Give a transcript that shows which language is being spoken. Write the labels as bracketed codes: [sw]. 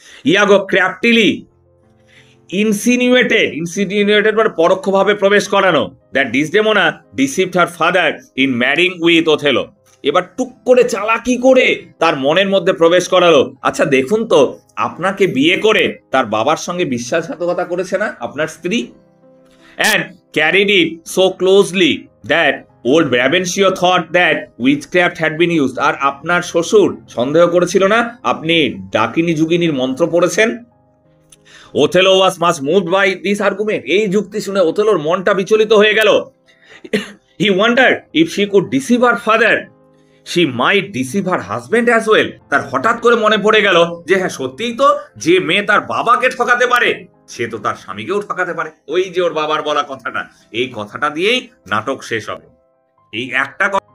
[en] Iago craftily insinuated [bn] মানে পরোক্ষভাবে প্রবেশ করানো, [en] that Desdemona deceived her father in marrying with Othello, [bn] এবার টুক করে চালাকি করে তার মনের মধ্যে প্রবেশ করালো, আচ্ছা দেখুন তো আপনাকে বিয়ে করে তার বাবার সঙ্গে বিশ্বাসঘাতকতা করেছে না আপনার স্ত্রী। [en] And carried it so closely that old Brabantio thought that witchcraft had been used. [bn] আর আপনার শ্বশুর সন্দেহ করেছিল না আপনি ডাকিনী যুগিনীর মন্ত্র পড়েছেন। [en] Othello was much moved by this argument. [bn] এই যুক্তি শুনে ওথেলোর মনটা বিচলিত হয়ে গেল। [en] He wondered if she could deceive her father, she might deceive her husband as well. [bn] তার হঠাৎ করে মনে পড়ে গেল যে হ্যাঁ সত্যিই তো, যে মেয়ে তার বাবাকে ঠকাতে পারে সে তো তার স্বামীকেও ঠকাতে পারে, ওই যে ওর বাবার বলা কথাটা, এই কথাটা দিয়েই নাটক শেষ হবে। এই একটা